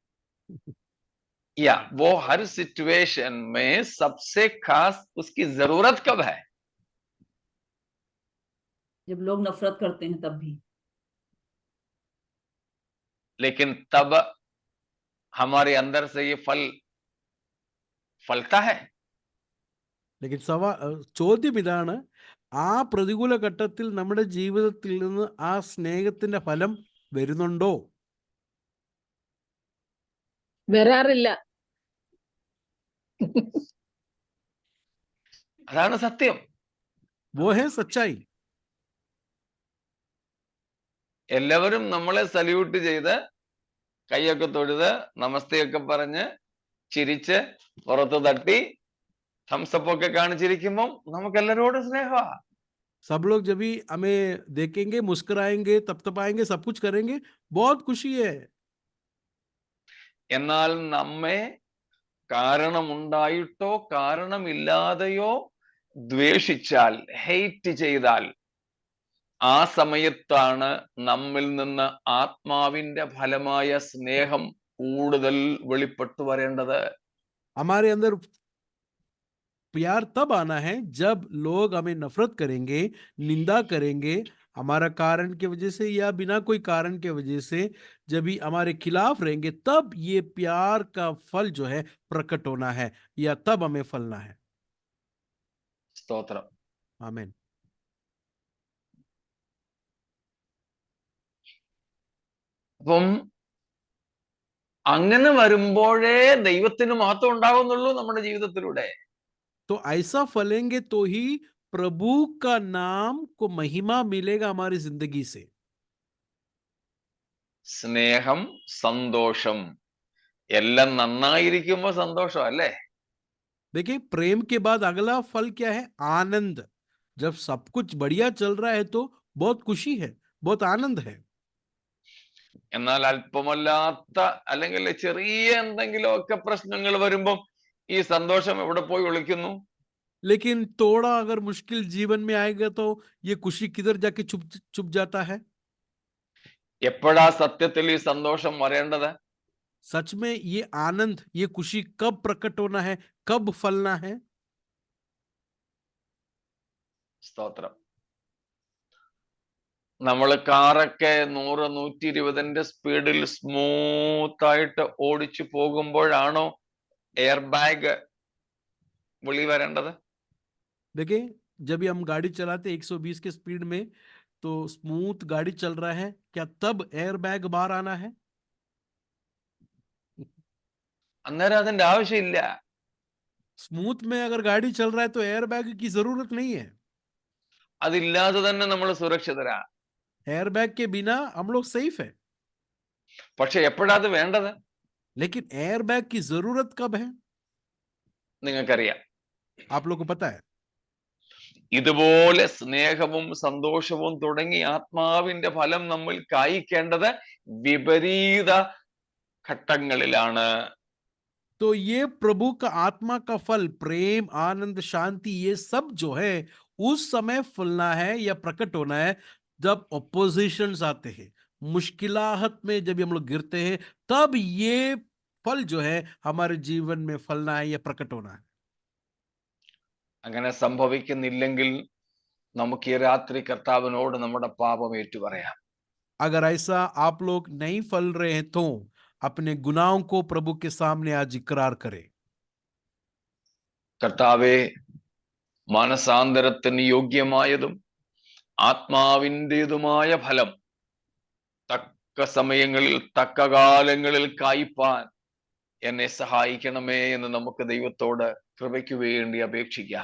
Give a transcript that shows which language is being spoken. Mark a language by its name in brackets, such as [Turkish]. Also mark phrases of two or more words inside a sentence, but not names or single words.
[Hindi] या वो हर सिचुएशन में सबसे खास उसकी जरूरत कब है? जब लोग नफरत करते हैं तब भी। लेकिन तब हमारे अंदर से ये फलता है. [Malayalam] लेकिन ചോദ്യം ഇതാണ്, ആ പ്രതികൂല ഘട്ടത്തിൽ നമ്മുടെ ജീവിതത്തിൽ നിന്ന് ആ സ്നേഹത്തിന്റെ ഫലം വരുന്നുണ്ടോ? വരാറില്ല. അതാണ് സത്യം. [Hindi] वो है सच्चाई। [Malayalam] എല്ലാവരും നമ്മളെ സല്യൂട്ട് ചെയ്ത് കൈയൊക്കെ തൊഴുത് നമസ്തയൊക്കെ പറഞ്ഞ് ചിരിച്ച് പുറത്ത് തട്ടി थम्सअप ഒക്കെ കാണിച്ചിരിക്കുമ്പോൾ നമുക്ക് എല്ലാവരോടും സ്നേഹമാണ്. [Hindi] सब लोग जब भी हमें देखेंगे, मुस्कुराएंगे, तपतपाएंगे, सब कुछ करेंगे, बहुत खुशी है। [Malayalam] എന്നാൽ നമ്മെ കാരണമുണ്ടായിട്ടോ കാരണമില്ലാതെയോ ദ്വേഷിച്ചാൽ, ഹെയ്റ്റ് ചെയ്താൽ, ആ സമയത്താണ് നമ്മിൽ നിന്ന് ആത്മാവിന്റെ ഫലമായ സ്നേഹം കൂടുതൽ വെളിപ്പെട്ടു വരേണ്ടത്. [Hindi] हमारे अंदर प्यार तब आना है जब लोग हमें नफरत करेंगे, निंदा करेंगे, हमारा कारण की वजह से या बिना कोई कारण के वजह से जब भी हमारे खिलाफ रहेंगे, तब ये प्यार का फल जो है प्रकट होना है, या तब हमें फलना है। [Malayalam] സ്തോത്രം. [Hindi] आमीन। [Malayalam] അപ്പം അങ്ങനെ വരുമ്പോഴേ ദൈവത്തിന് മഹത്വം ഉണ്ടാകുന്നുള്ളൂ നമ്മുടെ ജീവിതത്തിലൂടെ. [Hindi] तो ऐसा फलेंगे तो ही प्रभु का नाम को महिमा मिलेगा हमारी जिंदगी से। [Malayalam] സ്നേഹം, സന്തോഷം, എല്ലാം നന്നായിരിക്കുമ്പോ സന്തോഷം അല്ലേ? [Hindi] देखिए, प्रेम के बाद अगला फल क्या है? आनंद। जब सब कुछ बढ़िया चल रहा है तो बहुत खुशी है, बहुत आनंद है। [Malayalam] എന്നാൽ അല്പമല്ലാത്ത അല്ലെങ്കിൽ ചെറിയ എന്തെങ്കിലുമൊക്കെ പ്രശ്നങ്ങൾ വരുമ്പം ഈ സന്തോഷം എവിടെ പോയി ഒളിക്കുന്നു? [Hindi] लेकिन थोड़ा अगर मुश्किल जीवन में आएगा तो ये खुशी किधर जाके छुप छुप जाता है? [Malayalam] എപ്പോഴാ സത്യത്തിൽ ഈ സന്തോഷം വരേണ്ടത്? [Hindi] सच में ये आनंद, ये खुशी कब प्रकट होना है, कब फलना है? [Malayalam] സ്തോത്രം. നമ്മൾ കാറൊക്കെ 100-120 സ്പീഡിൽ സ്മൂത്ത് ആയിട്ട് ഓടിച്ചു പോകുമ്പോഴാണോ [English] air bag [Malayalam] വെളി വരേണ്ടത്? [Hindi] देखिए, जब भी हम गाड़ी चलाते 120 के स्पीड में, तो स्मूथ गाड़ी चल रहा है, क्या तब [English] air bag [Hindi] बाहर आना है? [Malayalam] അന്നേരം അതിന്റെ ആവശ്യമില്ല. [Hindi] स्मूथ में अगर गाड़ी चल रहा है तो [English] air bag [Hindi] की जरूरत नहीं है। [Malayalam] അതില്ലാതെ തന്നെ നമ്മൾ സുരക്ഷിതരാ. [English] air bag [Hindi] के बिना हम लोग सेफ है। [Malayalam] പക്ഷെ എപ്പോഴാ അത് വേണ്ടത്? [Hindi] लेकिन [English] air bag [Hindi] की जरूरत कब है? [Malayalam] നിങ്ങൾക്കറിയാം. [Hindi] आप लोग को पता है? [Malayalam] ഇതുപോലെ സ്നേഹവും സന്തോഷവും തുടങ്ങി ആത്മാവിന്റെ ഫലം നമ്മൾ കായ്ക്കേണ്ടത് വിപരീത ഘട്ടങ്ങളിലാണ്. [Hindi] तो ये प्रभु का आत्मा का फल, प्रेम, आनंद, शांति, ये सब जो है उस समय फलना है या प्रकट होना है जब ऑपोजिशंस आते हैं, मुश्किलाहत में जब हम लोग गिरते हैं, तब ये फल जो है हमारे जीवन में फलना है या प्रकट होना है। [Malayalam] അങ്ങനെ സംഭവിക്കുന്നില്ലെങ്കിൽ നമുക്ക് ഈ രാത്രി കർത്താവിനോട് നമ്മുടെ പാപം ഏറ്റുപറയാം. [Hindi] अगर ऐसा आप लोग नहीं फल रहे हैं तो अपने गुनाहों को प्रभु के सामने आज इकरार करें। [Malayalam] കർത്താവേ, മാനസാന്തരത്തിന് യോഗ്യമായതും ആത്മാവിൻ്റെതുമായ ഫലം തക്ക സമയങ്ങളിൽ തക്ക കാലങ്ങളിൽ കായ്പാൻ എന്നെ സഹായിക്കണമേ എന്ന് നമുക്ക് ദൈവത്തോട് കൃപയ്ക്ക് വേണ്ടി അപേക്ഷിക്കാം.